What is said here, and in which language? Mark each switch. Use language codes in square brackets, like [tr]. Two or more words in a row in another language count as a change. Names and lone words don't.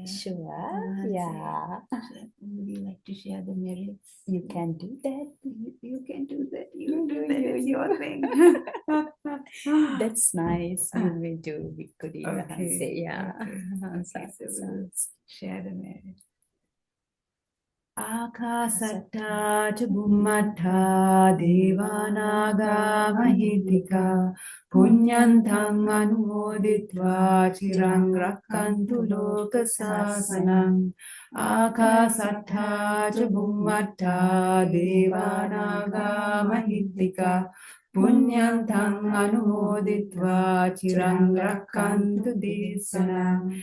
[en] Sure. Yeah. Would you like to share the merits? You can do that. You can do that. You do that. It's your thing. That's nice. You will do. We could even Okay. say, yeah. Okay, so we'll share the merits. [pi] Akasatta ca bhummatta devanaga mahitika punyantang anumoditva chirang rakkantu loka sasanam. Akasatta ca bhummatta devanaga mahitika punyantang anumoditva chirang rakkantu desanam.